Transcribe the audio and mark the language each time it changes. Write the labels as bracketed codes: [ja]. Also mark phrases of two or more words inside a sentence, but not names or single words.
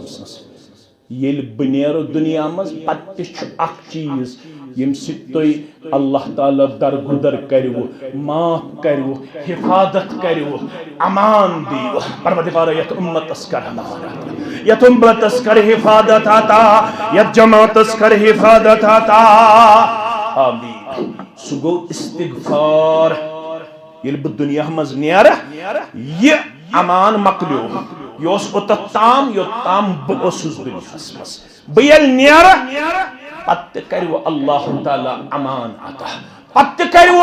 [ks] وسلم سٕنٛز ییٚلہِ بہٕ نیرٕ دُنیا منٛز پتہٕ تہِ چھُ اکھ چیٖز ییٚمہِ سۭتۍ تُہۍ اللہ تعالیٰ درگُدر کٔرِو معاف کٔرِو حفاظت کٔرِو امان دِیِو پروردگارا یتھ اُمتس کر امان عطا یتھ اُمتس کر حفاظت عطا یتھ جماعتس کر حفاظت عطا آمین سُہ گوٚو استغفار ییٚلہِ بہٕ دُنیا منٛز نیرٕ یہِ امان مۄکلیو یہِ اوس اوٚتتھ تام یوٚتام بہٕ اوسُس دُنیاہس منٛز بہٕ ییٚلہِ نیرٕ پتہٕ تہِ کٔرِو اللہ تعالیٰ امان عطا پتہٕ تہِ کٔرِو